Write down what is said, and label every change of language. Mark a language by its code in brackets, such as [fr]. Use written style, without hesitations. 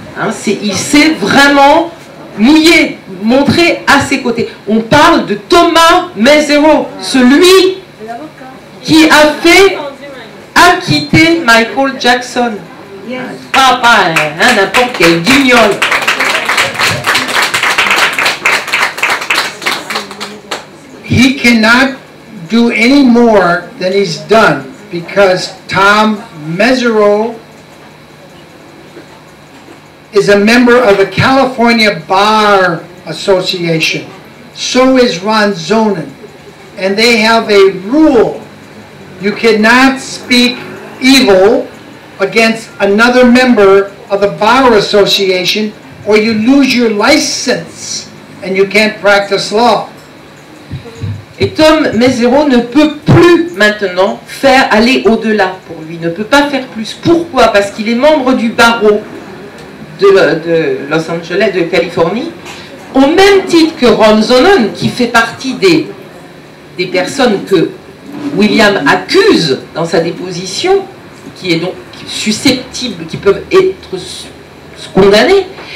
[fr] Hein, il s'est vraiment mouillé, montré à ses côtés. On parle de Thomas Mesereau, celui qui a fait acquitter Michael Jackson. Pas n'importe quel guignol. [en] He cannot do any more than he's done because Tom Mesereau is a member of the California Bar Association. So is Ron Zonen. And they have a rule. You cannot speak evil against another member of the Bar Association or you lose your license and you can't practice law. [fr] Et Tom Mesereau ne peut plus maintenant aller au-delà pour lui, ne peut pas faire plus. Pourquoi? Parce qu'il est membre du barreau de Los Angeles, de Californie. au même titre que Ron Zonen, qui fait partie des personnes que William accuse dans sa déposition, qui est donc susceptible, qui peuvent être condamnés.